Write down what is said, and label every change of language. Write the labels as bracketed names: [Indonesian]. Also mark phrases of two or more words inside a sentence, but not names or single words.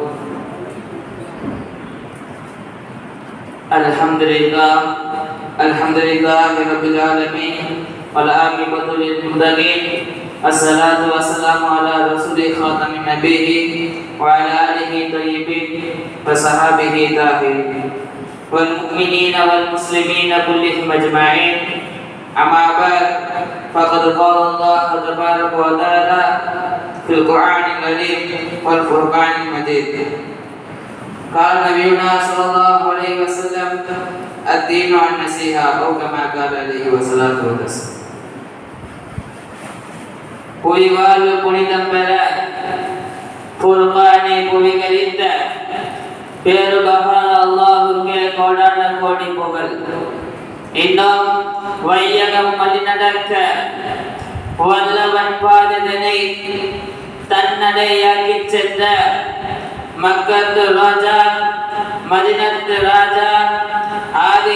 [Arabic] الحمد لله رب العالمين والعاقبة للمتقين. الصلاة والسلام على رسول خاتم النبيين وعلى آله الطيبين وصحابه الطاهرين والمؤمنين والمسلمين كلهم أجمعين. أما بعد فقد قال الله تبارك وتعالى في القرآن الكريم والفرقان المجيد. قال نبينا صلى الله عليه وسلم الدين النصيحة أو كما قال عليه الصلاة والسلام. [Tamil] புவிவாழ்வு புனிதம் பெற குர்ஆனை புவிகளித்த பேருபகான அல்லாஹ்வுக்கே கோடான கோடி புகழ். இன்னும் வையகம் வழிநடக்க வல்லவன் பாததனை தன்னடையாக்கி சென்ற மக்கத்து ராஜா மதினத்து ராஜா ஆதி